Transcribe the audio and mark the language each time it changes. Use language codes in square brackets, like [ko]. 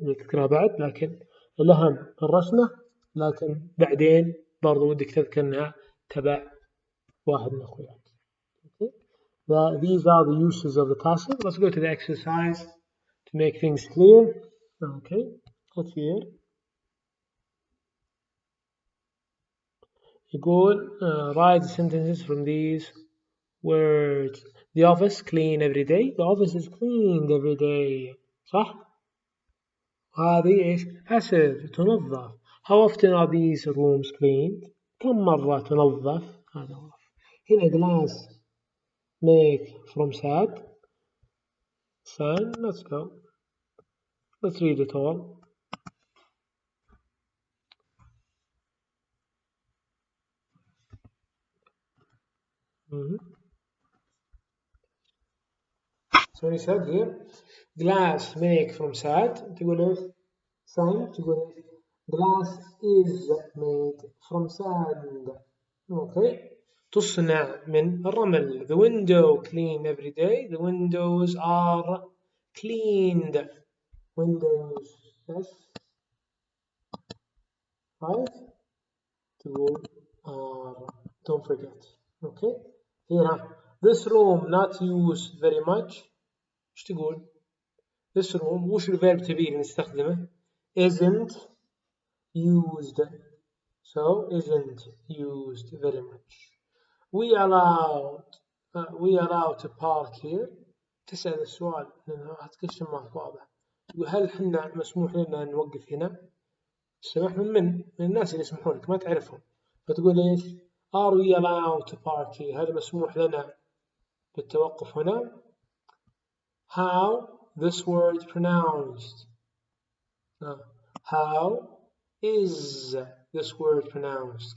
[ar] نذكرها بعد، لكن الأهم الرسمة، لكن بعدين برضو ودك تذكر أنها تبع واحد من أخوياك. [en] Okay. These are the uses of the passive. Let's go to the exercise to make things clear. Okay. What's here? يقول write the sentences from these words. The office clean every day. The office is cleaned every day. [ar] صح؟ هذه إيش؟ passive تنظف. [en] How often are these rooms cleaned? [ar] كم مرة تنظف؟ هذا هو. [en] هنا glass make from sand. Let's go. Let's read it all. So he said here, glass make from sand. [ar] تقول إيش؟ sand. [en] تقول إيش؟ glass is made from sand. Okay. [ar] تصنع من الرمل. [en] The window cleaned every day. The windows are cleaned. Windows, yes, right. تقول are, don't forget. Okay. Here, this room not used very much. [ar] ايش تقول؟ This room وش الفيرب تبي نستخدمه؟ Isn't used. [en] So isn't used very much. We allowed to park here. [ar] تسأل السؤال لأنه هتكشف معك واضح. تقول هل حنا مسموح لنا نوقف هنا؟ السماح من الناس اللي يسمحون لك ما تعرفهم. [en] فتقول إيش؟ Are we allowed to park here؟ هل مسموح لنا بالتوقف هنا؟ How this word pronounced? How is this word pronounced?